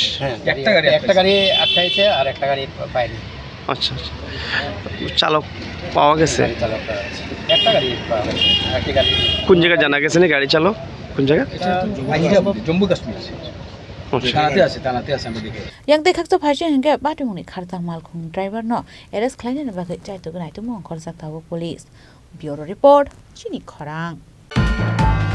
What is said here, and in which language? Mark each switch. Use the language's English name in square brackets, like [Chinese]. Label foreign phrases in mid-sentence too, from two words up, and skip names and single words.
[Bangla] হ্যাঁ একটা গাড়ি আটকাইছে আর একটা গাড়ি পায়নি। আচ্ছা চালক পাওয়া গেছে? একটা গাড়ি পাওয়া গেছে একটি গাড়ি। কোন জায়গায় জানা গেছে না গাড়ি চালক কোন জায়গা? জম্মু কাশ্মীর তানাতে আছে আমি দেখি [Kok Borok] yang te khaksa phaiche henge patimoni khartang malkhung driver no arrest khlaine ba chai to gnai to mo khorjak tawo police bureau report chini khorang